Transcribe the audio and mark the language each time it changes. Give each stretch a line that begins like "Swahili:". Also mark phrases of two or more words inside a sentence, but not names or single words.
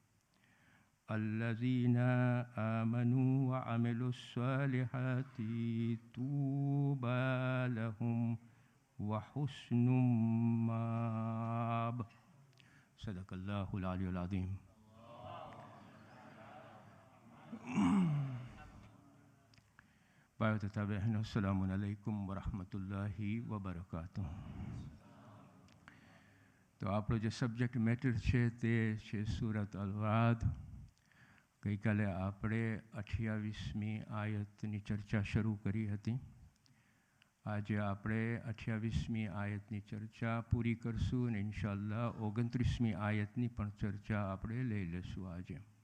Arabic: الذين آمنوا وعملوا الصالحات طوبى لهم وحسن مآب. صدق الله العلي العظيم.
Indonesian: Baik tetapi
Arabic: السلام عليكم ورحمة الله وبركاته.
Gujarati: તો આપણો જે સબ્જેક્ટ મેટર છે તે છે સૂરત અલ-રાદ. ગઈકાલે આપણે 28મી આયતની ચર્ચા શરૂ કરી હતી. આજે આપણે 28મી આયતની ચર્ચા પૂરી કરશું અને ઇન્શાઅલ્લાહ 29મી આયતની પણ ચર્ચા આપણે લઈ લઈશું આજે.